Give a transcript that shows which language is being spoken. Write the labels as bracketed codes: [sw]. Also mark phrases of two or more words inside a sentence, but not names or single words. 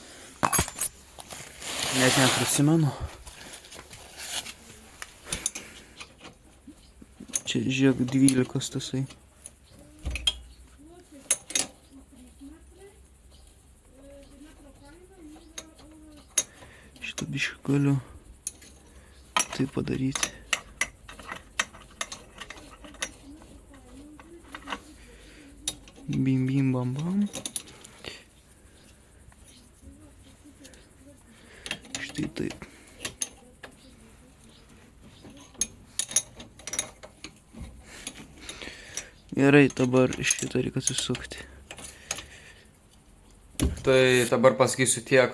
[lt] Net neprisimenu. Čia žiūrėk 12 tasai. Šitą biškai galiu tai padaryti. Bim bim bam bam. Štai taip. Gerai, dabar šitą reikia susukti. Tai dabar pasakysiu tiek.